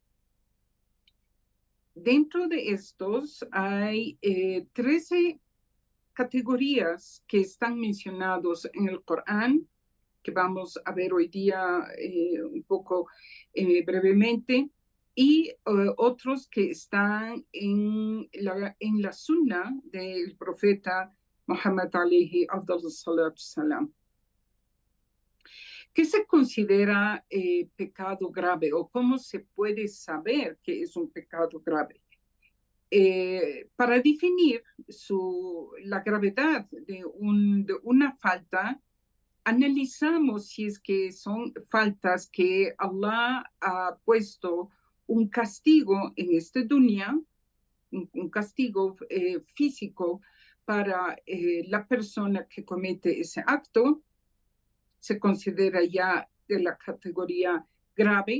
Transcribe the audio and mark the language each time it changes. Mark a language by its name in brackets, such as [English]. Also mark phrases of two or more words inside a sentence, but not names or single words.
[Spanish] Dentro de estos hay 13 categorías que están mencionados en el Corán, que vamos a ver hoy día un poco brevemente, y otros que están en la sunna del profeta Muhammad [Arabic] عليه أفضل الصلاة السلام. [Spanish] ¿Qué se considera pecado grave o cómo se puede saber que es un pecado grave? Para definir la gravedad de una falta, analizamos si es que son faltas que Allah ha puesto un castigo en este dunya, un castigo físico para la persona que comete ese acto, se considera ya de la categoría grave.